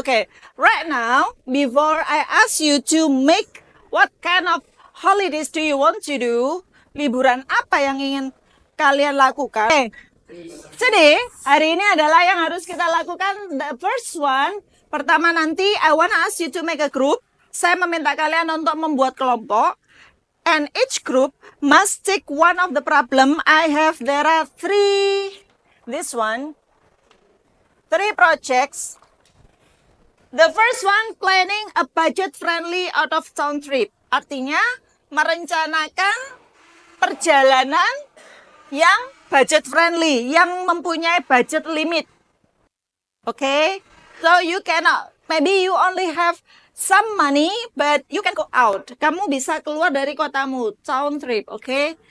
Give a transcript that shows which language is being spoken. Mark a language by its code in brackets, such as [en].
[en] Okay, right now, before I ask you to make what kind of holidays do you want to do, [id] liburan apa yang ingin kalian lakukan? [en] Okay. [id] Jadi, hari ini adalah yang harus kita lakukan. [en] The first one, [id] pertama nanti, [en] I wanna ask you to make a group. [id] Saya meminta kalian untuk membuat kelompok. [en] And each group must take one of the problem I have. There are 3, this one. 3 projects. The first one, planning a budget-friendly out-of-town trip. [id] Artinya, merencanakan perjalanan yang budget-friendly, yang mempunyai budget limit. Okay? [en] So, you cannot, maybe you only have some money, but you can go out. [id] Kamu bisa keluar dari kotamu, [en] town trip, [id] okay?